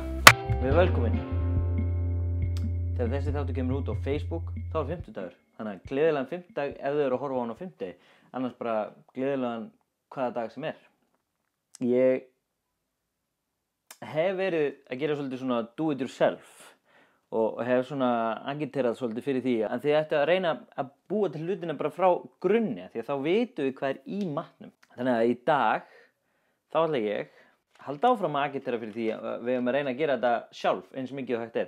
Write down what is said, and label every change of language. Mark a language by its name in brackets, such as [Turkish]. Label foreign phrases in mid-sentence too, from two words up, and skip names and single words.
[Icelandic] Við erum velkomin. Þegar þessi þáttur kemur út á Facebook, þá er 50-dagur. Þannig að gleðilegan 50-dag ef þau eru að horfa á hann á 50. Annars bara gleðilegan hvaða dag sem er. Ég hef verið að gera svolítið svona [English] do it yourself [Icelandic] og hef svona agiterað svolítið fyrir því að þið ættu að reyna að búa til hlutina bara frá grunni því að þá vitum við hvað er í matnum. Þannig að í dag þá ætla ég að halda áfram að agitera fyrir því að við höfum að reyna að gera þetta sjálf eins mikið og hægt er.